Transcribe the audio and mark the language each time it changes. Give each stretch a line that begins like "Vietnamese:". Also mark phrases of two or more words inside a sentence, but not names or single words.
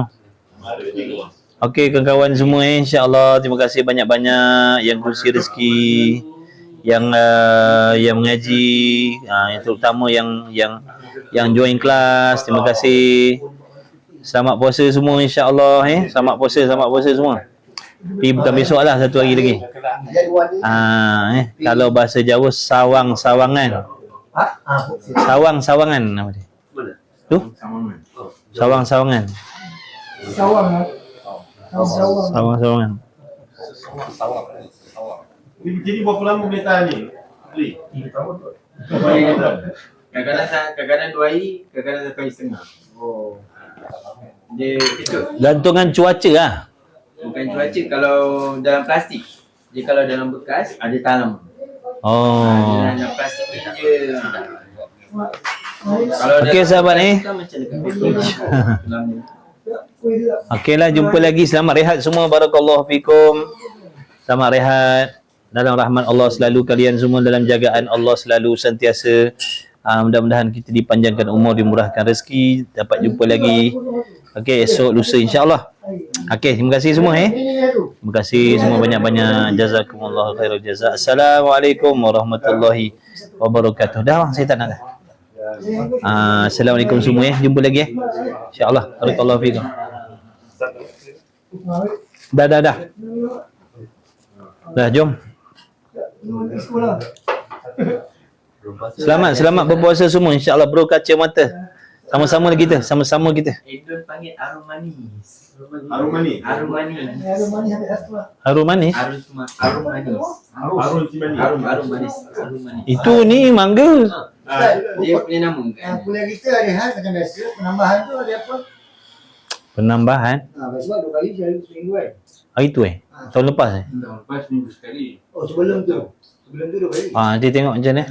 Malay: Okey kawan-kawan semua insya-Allah terima kasih banyak-banyak yang kongsi rezeki yang mengaji yang terutama yang join kelas terima kasih. Selamat puasa semua insya-Allah selamat puasa semua. Tapi bukan besok lah satu hari lagi. Kalau bahasa Jawa sawang-sawangan. Sawang-sawangan nama dia. Tu? Sawang-sawangan. Sawang lah. Sawang. Sawang-sawangan. Jadi berapa lama boleh tahan ni? Beli? 3 tahun tu. Kadang-kadang 2 hari, kadang-kadang 1 hari setengah. Oh. Dia kecil. Gantungan cuaca lah. Bukan cuaca kalau dalam plastik. Dia kalau dalam bekas ada talam. Oh. Dalam plastik ni je. Kalau Okey sahabat ni. macam dekat lama. Okeylah jumpa lagi. Selamat rehat semua.
Arabic: بارك الله فيكم.
Malay: Selamat rehat. Dalam rahmat Allah selalu kalian semua dalam jagaan Allah selalu sentiasa. Mudah-mudahan kita dipanjangkan umur, dimurahkan rezeki, dapat jumpa lagi. Okey, esok lusa insya-Allah. Okey, terima kasih semua Terima kasih semua banyak-banyak.
Arabic: جزاكم الله خير الجزاء. السلام عليكم ورحمة الله وبركاته.
Malay: Dah bang, saya tak nak dah. Assalamualaikum semua jumpa lagi insya-Allah.
Arabic: بارك الله فيكم.
Malay: Dah. Dah jom. Selamat berpuasa semua insya-Allah bro kaca mata. Sama-sama kita. Idul panggil arum manis. Harum manis? Arum manis. Ada manis ada satu lah. Harum manis. Arum manis. Harum cimani. Arum manis. Arum manis. Itu ni mangga. Dia punya nama kan? Yang kuliah kita ada hal macam biasa. Penambahan tu ada apa? Penambahan Biasa 2 kali seminggu kan. hari tu tahun lepas Tahun lepas minggu sekali. Oh sebelum tu 2 kali. nanti tengok macam mana.